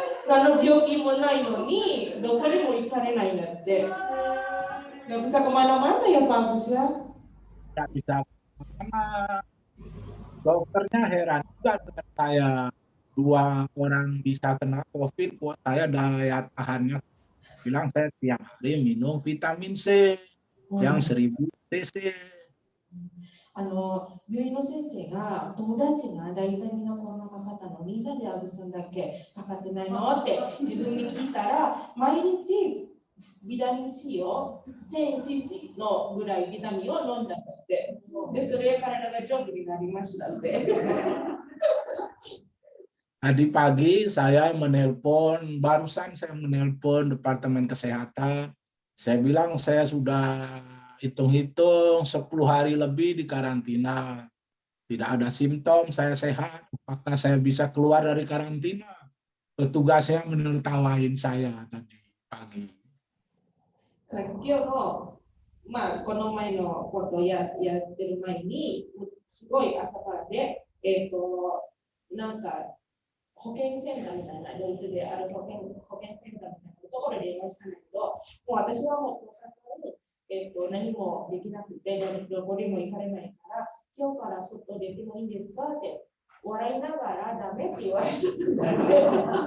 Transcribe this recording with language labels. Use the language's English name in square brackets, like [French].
[Japanese] 何の病気もないのに、どこにも行かれないんだって。 [Indonesian] Nggak bisa kemana-mana ya Pak Agus ya? Nggak bisa karena dokternya heran juga dengan saya. 2 orang bisa kena COVID, kok saya daya tahannya. Bilang saya tiap hari minum vitamin C yang 1000 cc. [Japanese] 病院の先生が友達が大体みんなコロナかかったのになんでアグさんだけかかってないのって自分に聞いたら毎日ビタミン C を 1000cc のぐらいビタミンを飲んだんだってでそれで体が丈夫になりましたって [Indonesian] Tadi pagi saya menelpon, barusan saya menelpon Departemen Kesehatan. Saya bilang saya sudah hitung-hitung 10 hari lebih di karantina. Tidak ada simptom, saya sehat. Apakah saya bisa keluar dari karantina? Petugasnya menertawain saya tadi pagi. [Japanese] 今日の、この前のことをやってる前に、すごい朝からね、なんか保健センターみたいな、ドイツである保健センターみたいなところで電話したんだけど、もう私はもう、何もできなくて、どこにも行かれないから、今日から外出てもいいんですかって笑いながらダメって言われちゃったんだよね。